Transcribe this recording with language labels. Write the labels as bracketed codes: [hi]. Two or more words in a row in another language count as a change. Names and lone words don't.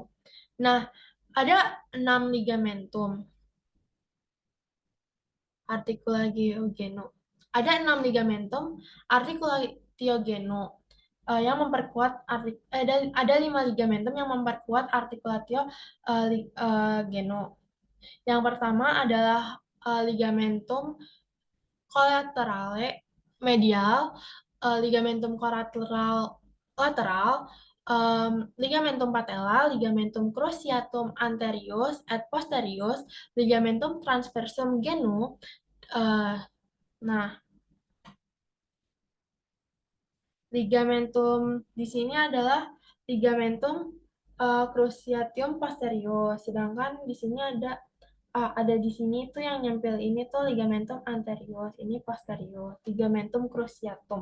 [id] Nah, ada 6 [la] ligamentum articulatio genu. [id] Ada 6 [la] ligamentum articulatio genu [id] yang memperkuat ada 5 ligamentum yang memperkuat [la] articulatio genu. [id] Yang pertama adalah [la] ligamentum collaterale medial, ligamentum collateral lateral, ligamentum patella, ligamentum cruciatum anterius et posterius, ligamentum transversum genu. [id] Nah, ligamentum di sini adalah [la] ligamentum cruciatum posterius, [id] sedangkan di sini ada di sini tuh yang nyempil ini tuh [la] ligamentum anterius, [id] ini posterius, [la] ligamentum cruciatum.